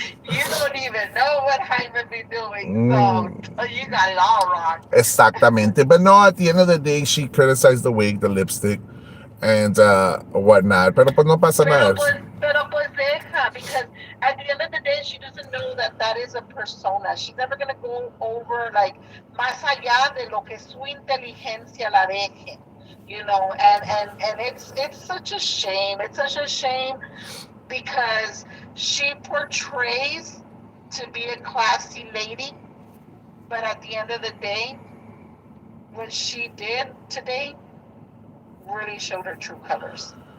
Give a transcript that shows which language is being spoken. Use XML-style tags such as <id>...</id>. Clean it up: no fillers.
<en>You don't even know what Hyman be doing. So Mm, you got it all wrong.</en> <es>exactamente.</es> <en>But no, at the end of the day, she criticized the wig, the lipstick, and whatnot.</en> <es>Pero pues no pasa nada. Pero pues deja,</es> <en>because at the end of the day, she doesn't know that that is a persona. She's never gonna go over like</en> <es>más allá de lo que su inteligencia la deje.</es> <en>and it's such a shame. It's such a shame because she portrays to be a classy lady, but at the end of the day, what she did today really showed her true colors.</en>